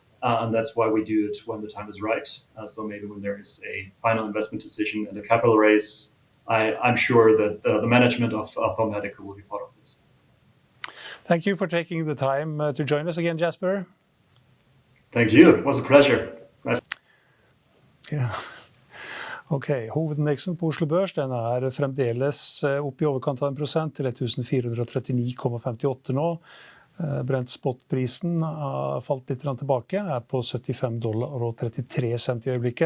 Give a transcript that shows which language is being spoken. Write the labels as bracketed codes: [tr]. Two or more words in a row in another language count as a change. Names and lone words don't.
[en] and that's why we do it when the time is right. So maybe when there is a final investment decision and a capital raise, I'm sure that the management of Thor Medical will be part of this. Thank you for taking the time to join us again, Jasper. Thank you. It was a pleasure. [no] Ja. Ok, hovedindeksen på Oslo Børs den fremdeles opp i overkant av 1% til 1439,58 nå. Brent spotprisen har falt litt tilbake, på $75.33 i øyeblikket.